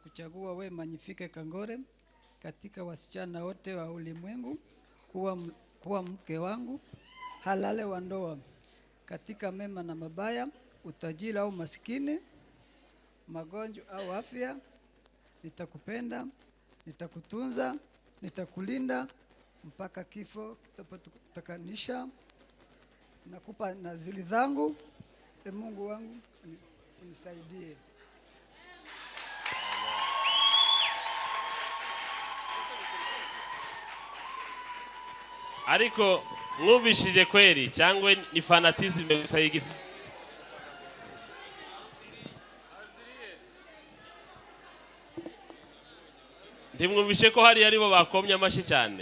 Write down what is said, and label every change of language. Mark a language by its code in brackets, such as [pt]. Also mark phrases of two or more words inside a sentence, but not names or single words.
[sw] kuchagua we Magnifique Kangore katika wasichana wote wa ulimwengu kuwa mke wangu halale wa ndoa, katika mema na mabaya, utajiri au maskini, magonjwa au afya. Nitakupenda, nitakutunza, nitakulinda mpaka kifo kitapotutakanisha. Nakupa nazili zangu, Mungu wangu unisaidie. [rw] Ariko mwumvishije kweli cyangwa ni fanatisme gusa yigi? Ndimwumvishe ko hari aribo bakomye amashi cyane.